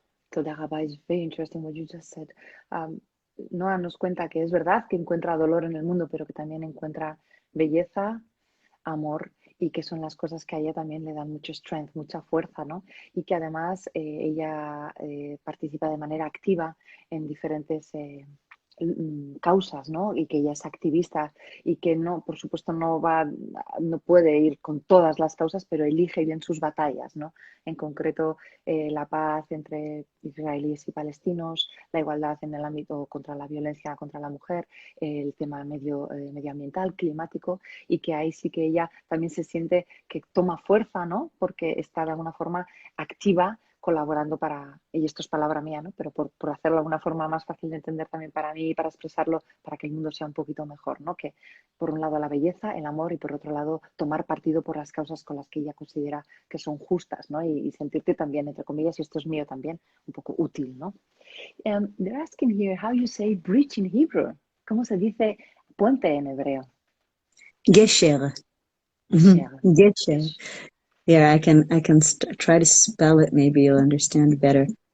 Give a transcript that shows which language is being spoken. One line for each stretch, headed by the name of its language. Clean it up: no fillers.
Hebrew: Toda Rabba,
English: is very interesting what you just said.
Spanish: Noa nos cuenta que es verdad que encuentra dolor en el mundo, pero que también encuentra belleza, amor, y que son las cosas que a ella también le dan mucho strength, mucha fuerza, ¿no? Y que además ella participa de manera activa en diferentes causas, ¿no? Y que ella es activista y que no, por supuesto, no puede ir con todas las causas, pero elige bien sus batallas, ¿no? En concreto, la paz entre israelíes y palestinos, la igualdad en el ámbito contra la violencia contra la mujer, el tema medioambiental, climático, y que ahí sí que ella también se siente que toma fuerza, ¿no? Porque está de alguna forma activa colaborando para, y esto es palabra mía, ¿no? Pero por hacerlo de una forma más fácil de entender también para mí y para expresarlo, para que el mundo sea un poquito mejor, ¿no? Que por un lado la belleza, el amor y por otro lado tomar partido por las causas con las que ella considera que son justas, ¿no? Y sentirte también, entre comillas, y esto es mío también, un poco útil, ¿no?
English: They're asking here how you say bridge in Hebrew.
Spanish: ¿Cómo se dice puente en hebreo?
Hebrew: Gesher. Gesher. Gesher.
English: Yeah, I can try to spell it. Maybe you'll understand better.